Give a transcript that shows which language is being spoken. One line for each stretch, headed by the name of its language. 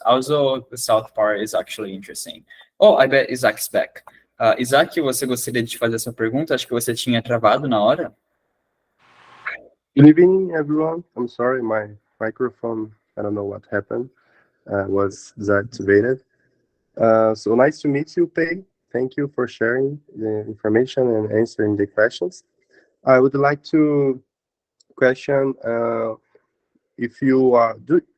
English: Also, the South part is actually interesting. Oh, I bet Isaac's back.
Portuguese: Isaac, você gostaria de fazer essa pergunta? Acho que você tinha travado na hora.
English: Good evening, everyone. I'm sorry, my microphone, I don't know what happened, was deactivated. So nice to meet you, Pei. Thank you for sharing the information and answering the questions. I would like to question if you do.